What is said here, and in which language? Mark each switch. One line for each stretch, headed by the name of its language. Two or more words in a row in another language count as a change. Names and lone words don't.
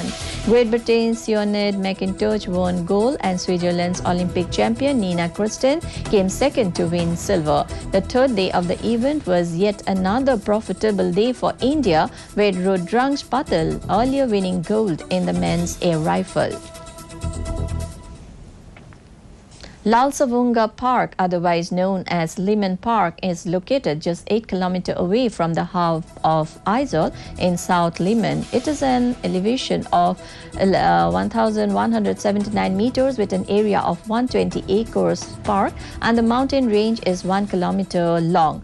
English: Great Britain's Sinead McIntosh won gold, and Switzerland's Olympic champion Nina Kirsten came second to win silver. The third day of the event was yet another profitable day for India, with Rudransh Patil earlier winning gold in the men's air rifle. Lal Savunga Park, otherwise known as Liman Park, is located just 8 km away from the hub of Aizawl in South Liman. It is an elevation of 1,179 meters with an area of 120 acres park, and the mountain range is 1 km long.